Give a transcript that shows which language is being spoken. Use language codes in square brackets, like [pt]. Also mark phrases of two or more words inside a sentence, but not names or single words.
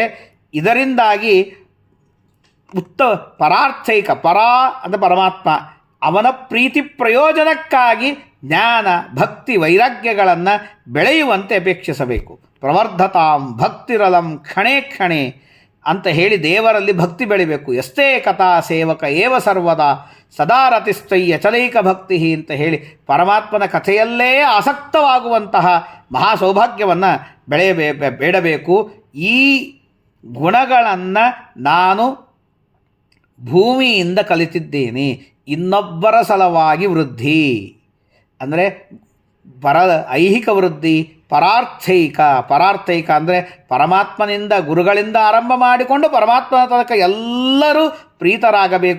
[kn] ಇದರಿಂದಾಗಿ ಪರಾರ್ಥೈಕ, ಪರ ಅಂದರೆ ಪರಮಾತ್ಮ, ಅವನ ಪ್ರೀತಿ ಪ್ರಯೋಜನಕ್ಕಾಗಿ ಜ್ಞಾನ ಭಕ್ತಿ ವೈರಾಗ್ಯಗಳನ್ನು ಬೆಳೆಯುವಂತೆ ಅಪೇಕ್ಷಿಸಬೇಕು. [sa] ಪ್ರವರ್ಧತಾಂ ಭಕ್ತಿರಲಂ ಕ್ಷಣೇ ಕ್ಷಣೇ [kn] ಅಂತ ಹೇಳಿ ದೇವರಲ್ಲಿ ಭಕ್ತಿ ಬೆಳಿಬೇಕು. [sa] ಎಷ್ಟೇ ಕಥಾ ಸೇವಕ ಏವ ಸರ್ವದಾ ಸದಾ ರತಿಸ್ಥಯ್ಯ ಚಲೈಕ ಭಕ್ತಿ [kn] ಅಂತ ಹೇಳಿ ಪರಮಾತ್ಮನ ಕಥೆಯಲ್ಲೇ ಆಸಕ್ತವಾಗುವಂತಹ ಮಹಾ ಸೌಭಾಗ್ಯವನ್ನು ಬೇಡಬೇಕು. ಈ ಗುಣಗಳನ್ನು ನಾನು ಭೂಮಿಯಿಂದ ಕಲಿತಿದ್ದೇನೆ. ಇನ್ನೊಬ್ಬರ ಸಲುವಾಗಿ ವೃದ್ಧಿ ಅಂದರೆ ಐಹಿಕ ವೃದ್ಧಿ, ಪರಾರ್ಥೈಕ ಅಂದರೆ ಪರಮಾತ್ಮನಿಂದ ಗುರುಗಳಿಂದ ಆರಂಭ ಮಾಡಿಕೊಂಡು ಪರಮಾತ್ಮನ ತನಕ ಎಲ್ಲರೂ ಪ್ರೀತರಾಗಬೇಕು.